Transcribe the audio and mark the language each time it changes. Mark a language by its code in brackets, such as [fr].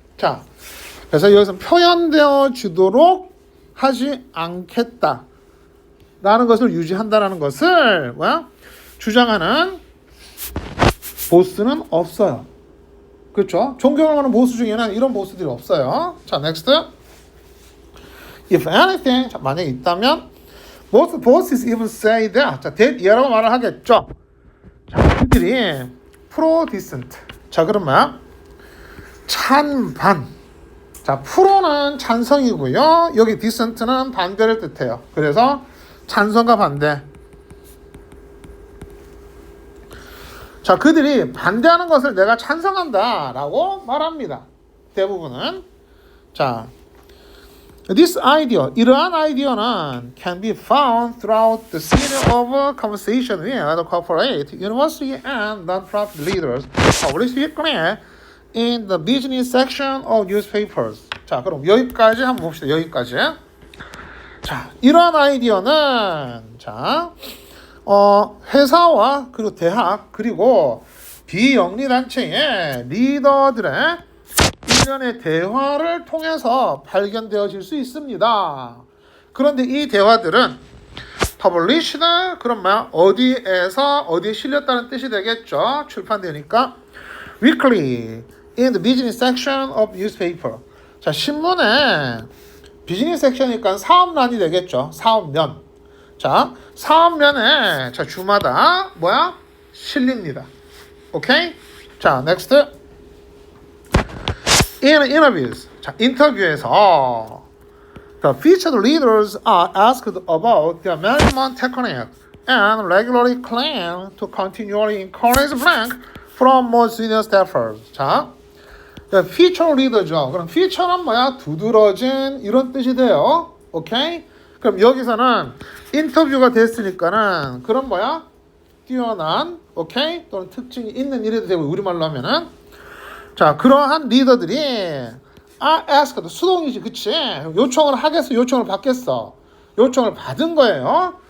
[ko] 자, 그래서 여기서 표현되어지도록 하지 않겠다 라는 것을 유지한다라는 것을 뭐야? 주장하는 보스는 없어요. 그렇죠? 존경하는 보스 중에는 이런 보스들이 없어요. [en] 자, next. If anything, 자, [ko] 만약에 있다면 [en] most bosses even say that. [ko] 자, that 이라고 말을 하겠죠. 자, 그들이 pro-decent. 자, 그럼 뭐야? 찬반. 자, 프로는 찬성이고요. 여기 decent는 반대를 뜻해요. 그래서 찬성과 반대. 자, 그들이 반대하는 것을 내가 찬성한다 라고 말합니다. 대부분은. [en] 자, this idea, [ko] 이러한 아이디어는 [en] can be found throughout the series of conversation with other corporate, university and non-profit leaders published weekly in the business section of newspapers. [ko] 자, 그럼 여기까지 한번 봅시다. 여기까지. 자, 이러한 아이디어는 자, 회사와 그리고 대학 그리고 비영리 단체의 리더들의 일련의 대화를 통해서 발견되어질 수 있습니다. 그런데 이 대화들은 published 그럼 뭐야? 어디에서 어디에 실렸다는 뜻이 되겠죠. 출판되니까 [en] weekly in the business section of newspaper. [ko] 자, 신문에 비즈니스 섹션이니까 사업란이 되겠죠. 사업면. 자, 사업면에 자, 주마다 뭐야? 실립니다. 오케이? 자, next. [en] In interviews. 자, [ko] 인터뷰에서 [en] the featured leaders are asked about their management technique and regularly claim to continually encourage blank from more senior staffers. [ko] 자, featured leader죠. 그럼 feature는 뭐야? 두드러진 이런 뜻이 돼요. 오케이? 그럼 여기서는 인터뷰가 됐으니까는 그럼 뭐야? 뛰어난 오케이 또는 특징이 있는 이래도 되고 우리말로 하면은 자 그러한 리더들이 asked 수동이지 그치 요청을 하겠어 요청을 받겠어 요청을 받은 거예요.